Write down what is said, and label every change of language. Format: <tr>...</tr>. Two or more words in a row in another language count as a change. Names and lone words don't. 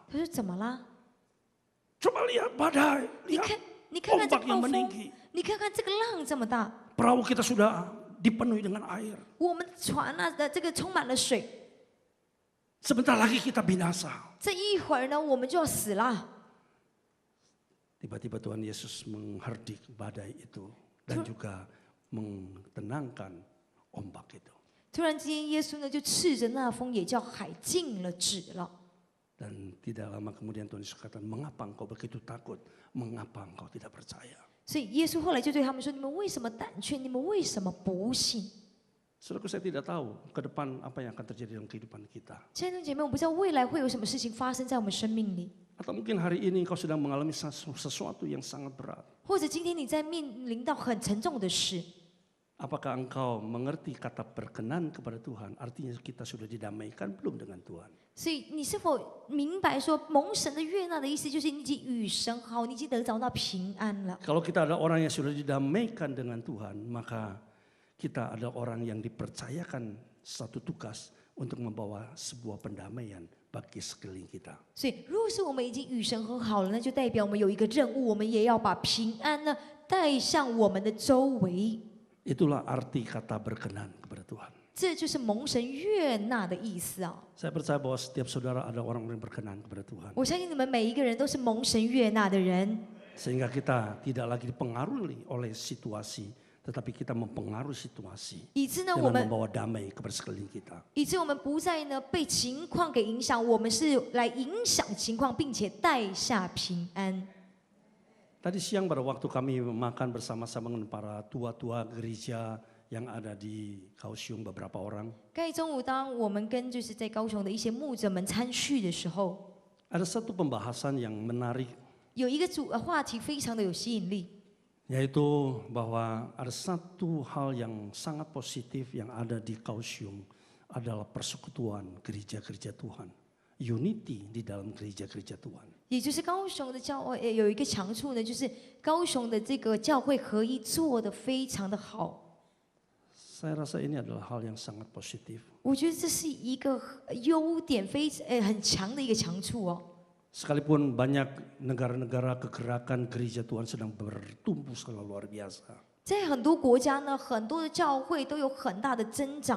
<zh>他说：“怎么啦？</zh> <id>Coba lihat badai,</id> <zh>你</zh> <id>lihat</id> <zh>看，你看看这</zh> <id>ombak</id> <zh>暴</zh> <id>yang</id> <zh>风，</zh> <id>meninggi.</id> <zh>你看看这个浪这么大，</zh> <id>Perahu kita sudah dipenuhi dengan air.</id> <zh>我们船这个充满了水，</zh> <id>Sebentar lagi kita binasa.</id> <zh>这一会儿呢，我们就要死了。”</zh> <id>Tiba-tiba Tuhan Yesus mengherdik badai itu dan juga mentenangkan ombak itu. 突然之间，耶稣呢就斥着那风，也叫海静了，止了。 Dan tidak lama kemudian Tuhan Yesus katakan, mengapa engkau begitu takut? Mengapa engkau tidak percaya?</id> <zh>所以耶稣后来就对他们说：“你们为什么胆怯？你们为什么不信</zh> <id>Saudaraku, saya tidak tahu ke depan apa yang akan terjadi dalam kehidupan kita. ？”</id> <zh>亲爱的姐妹，我不知道未来会有什么事情发生在我们生命里，</zh> <id>Atau mungkin hari ini engkau sedang mengalami sesuatu yang sangat berat.</id> <zh>或者今天你在面临到很沉重的事。</zh> <id>Apakah engkau mengerti kata berkenan kepada Tuhan? Artinya kita sudah didamaikan belum dengan Tuhan?</id> <zh>所以你是否明白说蒙神的悦纳的意思，就是你已经与神好，你已经得着到平安了。</zh> <id>Kalau kita adalah orang yang sudah didamaikan dengan Tuhan, maka kita adalah orang yang dipercayakan satu tugas untuk membawa sebuah pendamaian bagi sekeliling kita.</id> <zh>所以，如果是我们已经与神和好了，那就代表我们有一个任务，我们也要把平安呢带向我们的周围。</zh> <id>Itulah arti kata berkenan kepada Tuhan.</id> <zh>这就是蒙神悦纳的意思啊！</zh> <id>Saya percaya bahwa setiap saudara adalah orang yang berkenan kepada Tuhan.</id> <zh>我相信你们每一个人都是蒙神悦纳的人，</zh> <id>Sehingga kita tidak lagi dipengaruhi oleh situasi, tetapi kita mempengaruhi situasi</id> <zh>以致呢，我</zh> <id>dengan</id> <zh>们</zh> <id>membawa damai kepada sekeliling kita.</id> <zh>以致我们不再呢被情况给影响，我们是来影响情况，并且带下平安。</zh> <id>Tadi siang pada waktu kami makan bersama-sama dengan para tua-tua gereja yang ada di Kaohsiung beberapa orang.</id> <zh>刚才中午，当我们跟就是在高雄的一些牧者们参叙的时候，</zh> <id>Ada satu pembahasan yang menarik,</id> <zh>有一个话题非常的有吸引力，</zh> <id>yaitu bahwa ada satu hal yang sangat positif yang ada di Kaohsiung adalah persekutuan gereja-gereja Tuhan. Unity di dalam gereja-gereja Tuhan.</id> <zh>也就是高雄的教会有一个强处呢，就是高雄的这个教会合一做得非常的好。</zh> <id>Saya rasa ini adalah hal yang sangat positif.</id> <zh>我觉得这是一个优点，很强的一个强处哦。</zh> <id>Sekalipun banyak negara-negara kegerakan gereja Tuhan sedang bertumbuh skala luar biasa.</id> <zh>在很多国家呢，很多的教会都有很大的增长，</zh>